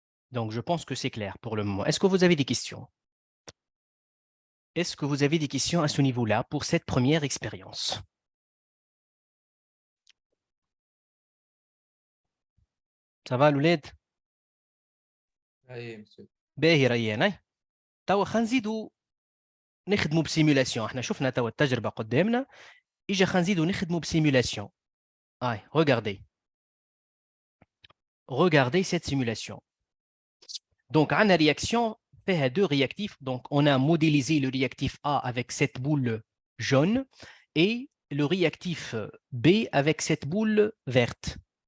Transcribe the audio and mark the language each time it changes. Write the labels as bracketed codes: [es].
[fr] Donc je pense que c'est clair pour le moment. Est-ce que vous avez des questions? Est-ce que vous avez des questions à ce niveau-là pour cette première expérience? Ça va [ar] الولاد؟ اي مسيو. باهي ريان. توا خلينا نزيدوا نخدموا بسيمولاسيون. احنا شفنا توا التجربه قدامنا، اجا خلينا نزيدوا نخدموا بسيمولاسيون. [fr] regardez. Regardez cette simulation. Donc, on a une réaction fait deux réactifs. Donc, on a modélisé le réactif A avec cette boule jaune et le réactif B avec cette boule verte.